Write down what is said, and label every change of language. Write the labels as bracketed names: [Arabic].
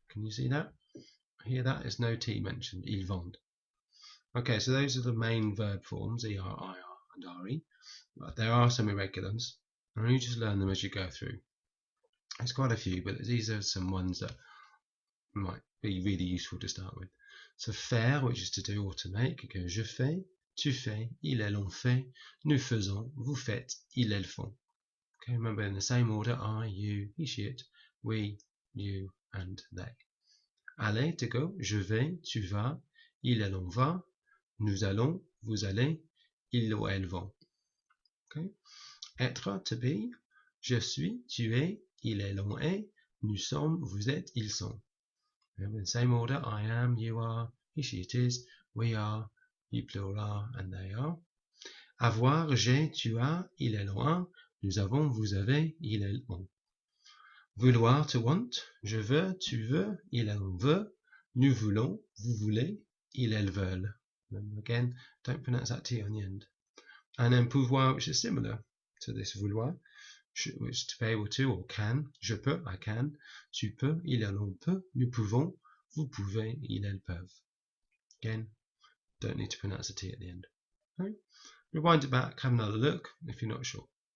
[English] Can you see that? Hear that? There's no T mentioned. [French] Ils vendent. [English] Okay, so those are the main verb forms, er, ir, and re. But there are some irregulars, and you just learn them as you go through. There's quite a few, but these are some ones that might be really useful to start with. [French] So faire, [English] which is to do or to make, you go [French] je fais, tu fais, il, elle, on fait, nous faisons, vous faites, ils, elles font. [English] Okay, remember in the same order: I, you, he, she, it, we, you, and they. [French] Aller, [English] to go: [French] je vais, tu vas, il, elle, on va, nous allons, vous allez, ils ou elles vont. [English] Okay. [French] Être, [English] to be: [French] je suis, tu es, il, elle, on est, nous sommes, vous êtes, ils sont. [English] Remember in the same order: I am, you are, he, she, it is, we are, you plural are, and they are. [French] Avoir, j'ai, tu as, il, elle, on a, nous avons, vous avez, il, elles ont. Vouloir, [English] to want: [French] je veux, tu veux, il, elle, on veut, nous voulons, vous voulez, il, elles veulent. [English] Remember again, don't pronounce that T on the end. And then [French] pouvoir, [English] which is similar to this [French] vouloir, [English] which is to be able to or can: [French] je peux, [English] I can, [French] tu peux, il, elle, on peut, nous pouvons, vous pouvez, ils, elles peuvent. [English] Again, don't need to pronounce a T at the end. Okay. Rewind it back, have another look if you're not sure.